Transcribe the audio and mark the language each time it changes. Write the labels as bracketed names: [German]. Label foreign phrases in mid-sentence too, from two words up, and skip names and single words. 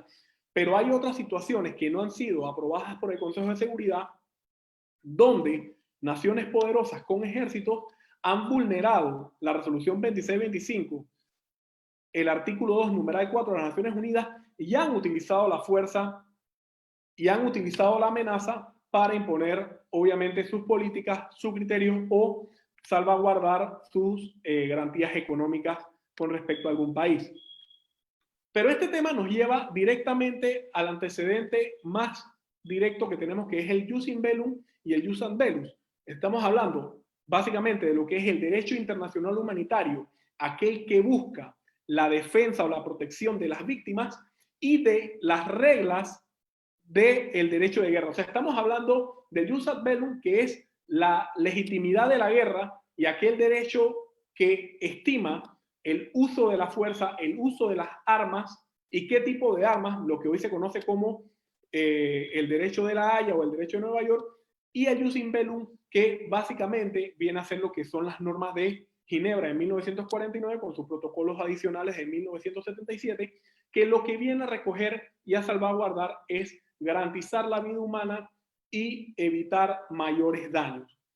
[Spanish] Pero hay otras situaciones que no han sido aprobadas por el Consejo de Seguridad donde naciones poderosas con ejércitos han vulnerado la resolución 2625, el artículo 2, numeral 4 de las Naciones Unidas, y han utilizado la fuerza y han utilizado la amenaza para imponer, obviamente, sus políticas, sus criterios o salvaguardar sus garantías económicas con respecto a algún país. Pero este tema nos lleva directamente al antecedente más directo que tenemos, que es el [Latin] jus in bellum [Spanish] y el [Latin] jus ad bellum. [Spanish] Estamos hablando básicamente de lo que es el derecho internacional humanitario, aquel que busca la defensa o la protección de las víctimas, y de las reglas del derecho de guerra. O sea, estamos hablando del [Latin] jus ad bellum, [Spanish] que es la legitimidad de la guerra y aquel derecho que estima el uso de la fuerza, el uso de las armas y qué tipo de armas, lo que hoy se conoce como el derecho de la Haya o el derecho de Nueva York, y el [Latin] jus in bellum, [Spanish] que básicamente viene a ser lo que son las normas de Ginebra en 1949 con sus protocolos adicionales en 1977, que lo que viene a recoger y a salvaguardar es garantizar la vida humana y evitar mayores daños.